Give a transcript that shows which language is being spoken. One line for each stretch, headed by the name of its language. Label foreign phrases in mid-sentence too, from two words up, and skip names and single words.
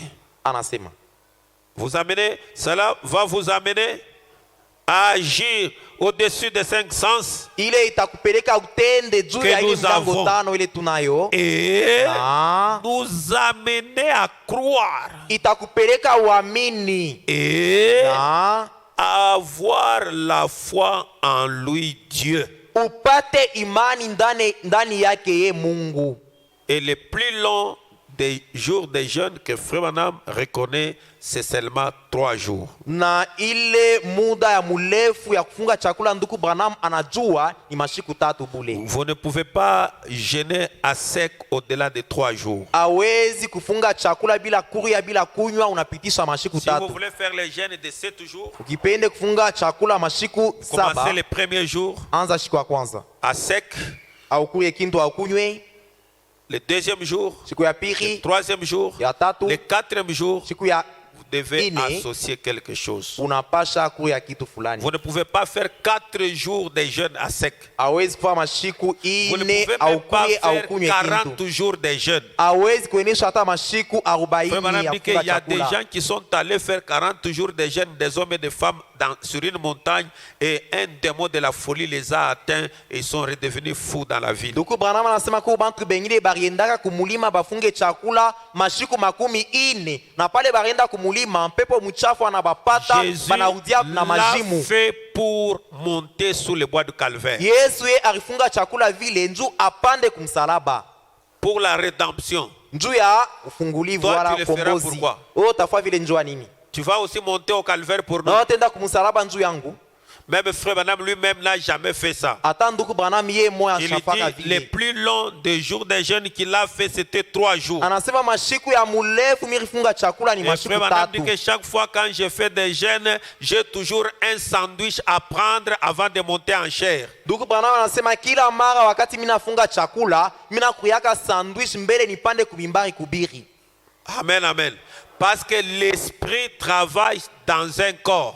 Swahili: Anasema
French: Vous amenez, cela va vous amener à agir au-dessus des 5 sens
Swahili: ile itakupeleka utende juu
French: Que
Swahili: ya ile
French: nous
Swahili: mlango
French: avons.
Swahili: tano ile tunayo,
French: et
Swahili: na
French: nous amener à croire
Swahili: itakupeleka uamini
French: et
Swahili: na
French: à avoir la foi en lui, Dieu.
Swahili: upate imani ndani yake ye Mungu.
French: Et le plus long des jours de jeûne que Frère Branham reconnaît, c'est seulement 3 jours.
Swahili: Na ile muda ya murefu ya kufunga chakula nduku Branham anajua ni mashiku tatu bule.
French: Vous ne pouvez pas jeûner à sec au-delà de 3 jours.
Swahili: Awezi kufunga chakula bila kuria bila kunywa, unapitisha mashiku
French: Si vous
Swahili: tatu.
French: voulez faire les jeûnes de 7 jours,
Swahili: Ukipende kufunga chakula mashiku
French: commencez
Swahili: saba,
French: le premier jour
Swahili: anza shiku ya kwanza
French: à sec,
Swahili: au kuye kintu au kunywe,
French: le deuxième jour,
Swahili: siku ya
French: le
Swahili: pili,
French: troisième jour,
Swahili: ya tatu,
French: le quatrième jour,
Swahili: siku ya
French: vous devez
Swahili: ine,
French: associer quelque chose.
Swahili: unapasha kuya kitu fulani.
French: Vous ne pouvez pas faire 4 jours de jeûne à sec.
Swahili: Awezi kufanya mashiku
French: Vous ne
Swahili: ine
French: pouvez
Swahili: au
French: même pas
Swahili: kuye au
French: faire
Swahili: kunywe
French: 40
Swahili: kintu.
French: jours de jeûne.
Swahili: Awezi kuenesha hata mashiku 40
French: Frère Branham
Swahili: ya
French: dit qu'il
Swahili: kufunga
French: y a des
Swahili: chakula.
French: gens qui sont allés faire 40 jours de jeûne, des hommes et des femmes sur une montagne, et un démon de la folie les a atteints et ils sont redevenus fous dans la ville.
Swahili: Nduku Branham anasema kwa bantu bengine bariendaka kumulima bafunge chakula mashiku 40 na pale barienda kumulima mpepo mchafu anabapata
French: Jésus
Swahili: banarudia na
French: l'a
Swahili: majimu.
French: fait pour monter sous le bois du calvaire,
Swahili: Yesu ye alifunga chakula vile njuu apande kumsalaba,
French: pour la rédemption.
Swahili: njuu ya ufungulivu
French: Toi,
Swahili: wala
French: tu le feras
Swahili: kombozi.
French: pourquoi?
Swahili: Wewe utafanya vile njuu ya nini?
French: Tu vas aussi monter au calvaire pour nous.
Swahili: Na utenda kumsalaba njuu yangu.
French: Même Frère Branham lui-même n'a jamais fait ça.
Swahili: Hata nduku Branham ye moya
French: Il
Swahili: shafaka
French: dit les
Swahili: vile.
French: plus longs des jours de jeûne qu'il a fait, c'était 3 jours.
Swahili: Anasema mashiku ya murefu mirifunga chakula ni
French: Et
Swahili: mashiku
French: Frère Branham dit
Swahili: tatu.
French: que chaque fois quand je fais des jeûnes, j'ai toujours un sandwich à prendre avant de monter en chair.
Swahili: Ndugu Branham anasema kila mara wakati mimi nafunga chakula, mimi nakuyaka sandwich mbele nipande kubimbari kubiri.
French: Amen, amen. Parce que l'esprit travaille dans un corps.